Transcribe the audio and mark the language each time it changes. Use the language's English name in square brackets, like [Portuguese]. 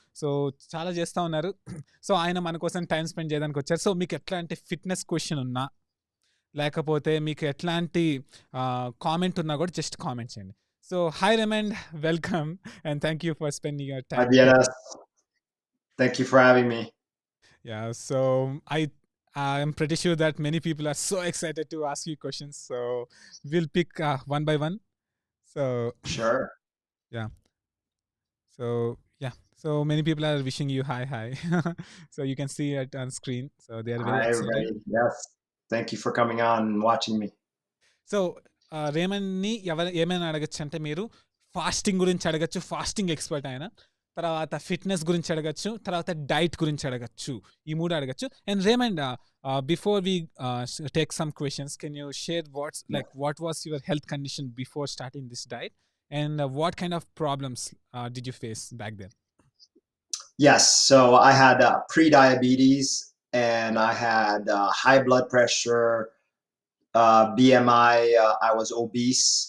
[Telugu] So చాలా చేస్తూ ఉన్నారు. సో ఆయన మన కోసం టైం స్పెండ్ చేయడానికి వచ్చారు. సో మీకు ఎట్లాంటి ఫిట్నెస్ క్వశ్చన్ ఉన్నా, లేకపోతే మీకు ఎట్లాంటి కామెంట్ ఉన్నా కూడా జస్ట్ కామెంట్ చేయండి. [English] So hi Raymond, welcome and thank you for spending your Hi, time. BNS. Thank you for having me. Yeah, so I'm pretty sure that many people are so excited to ask you questions. So we'll pick one by one. So Sure. yeah, so many people are wishing you hi. So you can see it on screen. So they are very Hi, excited. everybody. Yes. Thank you for coming on and watching me. [Telugu] So రేమండ్ని ఏమైనా అడగచ్చు అంటే, మీరు fasting గురించి అడగచ్చు, fasting expert ఆయన. తర్వాత fitness గురించి అడగచ్చు, తర్వాత డైట్ గురించి అడగచ్చు, ఈ మూడు అడగచ్చు. [English] And Raymond, before we take some questions, can you share what was your health condition before starting this diet, and what kind of problems did you face back then? Yes. So I had pre-diabetes and I had high blood pressure, BMI. I was obese.